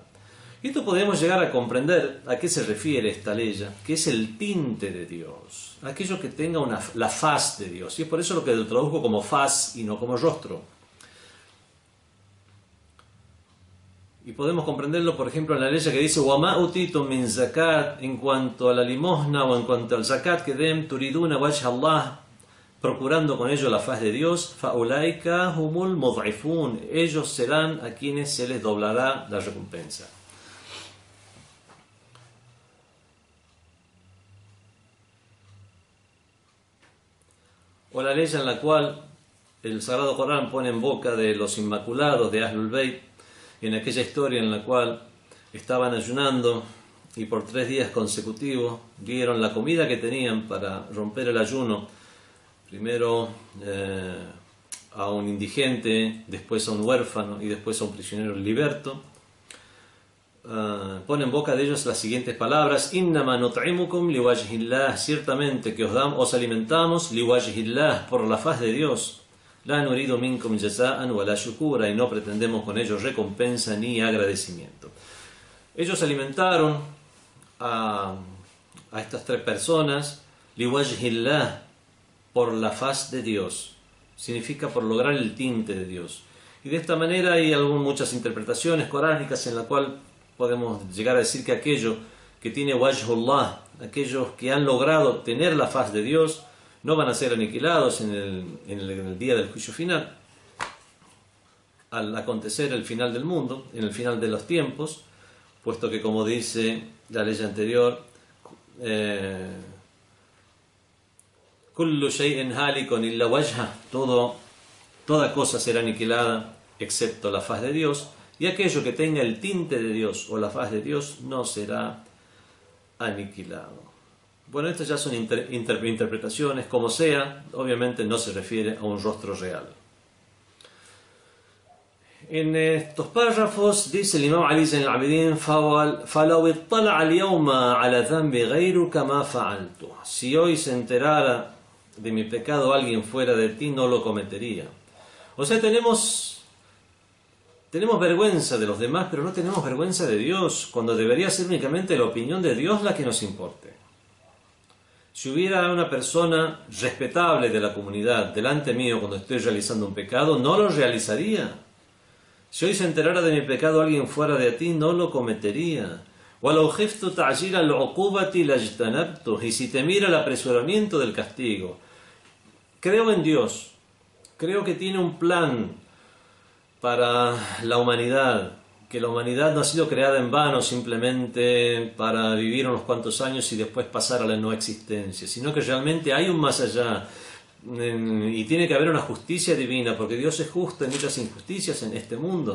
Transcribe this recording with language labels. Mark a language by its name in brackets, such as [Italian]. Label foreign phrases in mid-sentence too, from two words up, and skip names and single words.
[Spanish] Y esto podemos llegar a comprender a qué se refiere esta ley, que es el tinte de Dios, aquello que tenga la faz de Dios. Y es por eso lo que lo traduzco como faz y no como rostro. Y podemos comprenderlo, por ejemplo, en la ley que dice [Arabic] وَمَا أُتِيتُم مِّن [Spanish] zakat, en cuanto a la limosna o en cuanto al zakat que den, [Arabic] تريدون وجه الله, [Spanish] procurando con ello la faz de Dios, [Arabic] فَأُولَئِكَ هُمُ الْمُضْعِفُونَ, [Spanish] ellos serán a quienes se les doblará la recompensa. O la ley en la cual el Sagrado Corán pone en boca de los inmaculados de Ahlul Bayt, en aquella historia en la cual estaban ayunando y por 3 días consecutivos dieron la comida que tenían para romper el ayuno, primero a un indigente, después a un huérfano y después a un prisionero liberto. Pone en boca de ellos las siguientes palabras: [Arabic] إنما نطعمكم لوجه الله, [Spanish] ciertamente que os alimentamos liwajhillah, por la faz de Dios, [Arabic] لا نريد منكم جزاء ولا شكورا, [Spanish] y no pretendemos con ellos recompensa ni agradecimiento. Ellos alimentaron a estas 3 personas liwajhillah, por la faz de Dios, significa por lograr el tinte de Dios. Y de esta manera hay muchas interpretaciones coránicas en la cual podemos llegar a decir que aquello que tiene wajhullah, aquellos que han logrado tener la faz de Dios, no van a ser aniquilados en el día del juicio final, al acontecer el final del mundo, en el final de los tiempos, puesto que, como dice la ley anterior, [Arabic] كل شيء هالك إلا وجه, [Spanish] toda cosa será aniquilada excepto la faz de Dios, y aquello que tenga el tinte de Dios o la faz de Dios no será aniquilado. Bueno, estas ya son interpretaciones, como sea, obviamente no se refiere a un rostro real. En estos párrafos dice el Imam Ali Zayn al-Abidin: [Arabic] فَلَوْ اطَّلَعَ الْيَوْمَ عَلَى ذَنْبِ غَيْرُكَ مَا فَعَلْتُ. [Spanish] Si hoy se enterara de mi pecado alguien fuera de ti, no lo cometería. O sea, tenemos vergüenza de los demás, pero no tenemos vergüenza de Dios, cuando debería ser únicamente la opinión de Dios la que nos importe. Si hubiera una persona respetable de la comunidad delante mío cuando estoy realizando un pecado, no lo realizaría. Si hoy se enterara de mi pecado alguien fuera de ti, no lo cometería. [Arabic] وَلَوْ خِفْتُ تَعْجِيلَ الْعُقُوبَةِ لَاجْتَنَبْتُ. [Spanish] Y si temiera el apresuramiento del castigo. Creo en Dios. Creo que tiene un plan para la humanidad. Que la humanidad no ha sido creada en vano simplemente para vivir unos cuantos años y después pasar a la no existencia, sino que realmente hay un más allá y tiene que haber una justicia divina, porque Dios es justo en muchas injusticias en este mundo.